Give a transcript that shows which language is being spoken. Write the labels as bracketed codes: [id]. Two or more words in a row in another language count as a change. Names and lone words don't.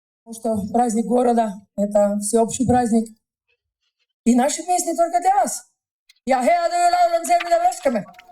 [ru] Что праздник города — это всеобщий праздник. И наши песни только для вас. [et] Ja hea töölaul on see, mida me oskame.